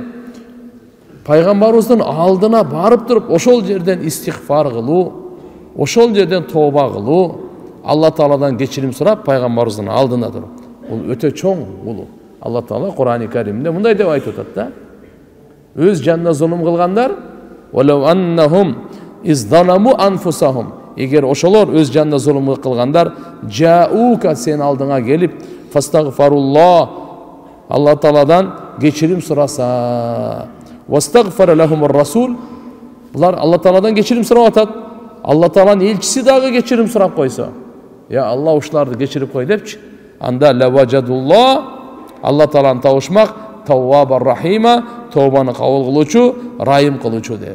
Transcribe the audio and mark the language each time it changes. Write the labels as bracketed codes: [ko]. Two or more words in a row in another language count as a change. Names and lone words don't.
[ky] Пайгамбарыбыздын алдына барып туруп, ошол жерден истигфар кылуу, ошол жерден тооба кылуу, Алла Тааладан кечирим сурап, пайгамбарыбыздын алдына туруп. Бул өтө чоң улуу. Алла Таала Кур'ан-ы Каримде мындай деп айтып атат да: "Өз жанына зулум кылгандар, [ar] ولو أنهم إذ ظلموا أنفسهم", [ky] эгер ошолор өз жанына зулум кылгандар, жаука, сен алдыңа келип, фастагфаруллах, Алла Тааладан кечирим сураса, [ar] واستغفر لهم الرسول, [ky] булар Алла Тааладан кечирим сурап атат. Алла Тааланын элчиси дагы кечирим сурап койсо, я Алла ушуларды кечирип кой депчи, анда лаважадуллах, Алла Тааланы табышмак, [ar] توابا رحيما, [ky] тообаны кабыл кылуучу, райым кылуучу деп.